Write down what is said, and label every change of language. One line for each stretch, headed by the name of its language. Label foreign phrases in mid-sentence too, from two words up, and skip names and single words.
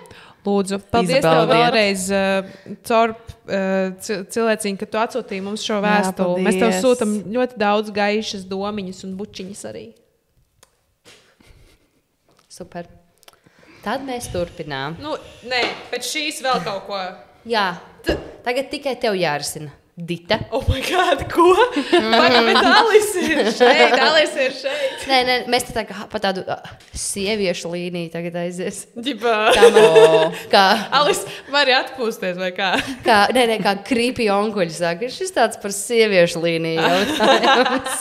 Latvian: Lūdzu, paldies tev vēlreiz, cilvēciņ, ka tu atsūtīji mums šo vēstuli. Mēs tev sūtam ļoti daudz gaišas domiņas un bučiņas arī. Super. Tad mēs turpinām. Nē, pēc šīs vēl kaut ko. Jā, tagad tikai tev jārisina. Dita.
English: Oh my God,
Latvian: ko? Bet Alis ir šeit. Nē, mēs te pa tādu sieviešu līniju tagad aizies. Kā? Alis, vari atpūsties vai kā? Kā creepy onkuļi saka. Šis tāds par sieviešu līniju jautājums.